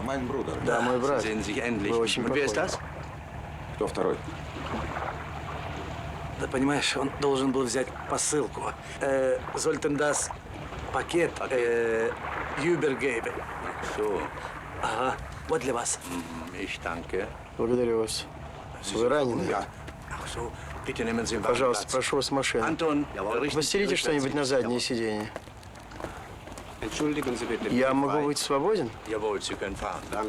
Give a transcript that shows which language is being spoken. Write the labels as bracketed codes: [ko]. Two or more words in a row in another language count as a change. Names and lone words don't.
[ru] Да, мой брат. Вы очень похожи. Кто второй? Да понимаешь, он должен был взять посылку. [de] Sollten das Paket übergeben. So, [ru] Ага, вот для вас. [de] ich danke. [ru] Благодарю вас. Вы ранены? [de] Ach so, bitte nehmen Sie [ru] Пожалуйста, прошу вас в машину. Anton, Постелите что-нибудь на заднее сиденье. [de] Entschuldigen Sie bitte. [ru] Я могу быть свободен? [de] Jawohl, Sie können fahren. Danke.